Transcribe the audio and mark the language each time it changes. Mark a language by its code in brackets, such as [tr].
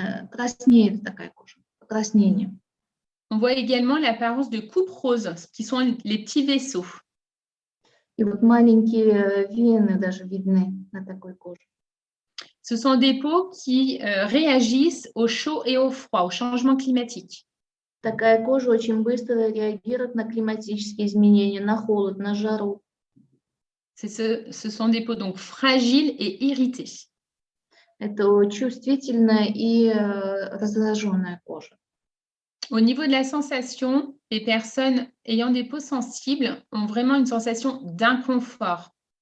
[ru] краснеет такая кожа, покраснение. [fr] On voit également l'apparence de coupes roses, qui sont les petits vaisseaux. [ru] И вот маленькие вены даже видны на такой коже. [fr] Ce sont des peaux qui réagissent au chaud et au froid, au changement climatique. [ru] Такая кожа очень быстро реагирует на климатические изменения, на холод, на жару. [fr] Ce sont des peaux donc fragiles et irritées. [ru] Это чувствительная и раздраженная кожа. [fr] Au niveau de la sensation, les personnes ayant des peaux sensibles ont vraiment une sensation d'inconfort.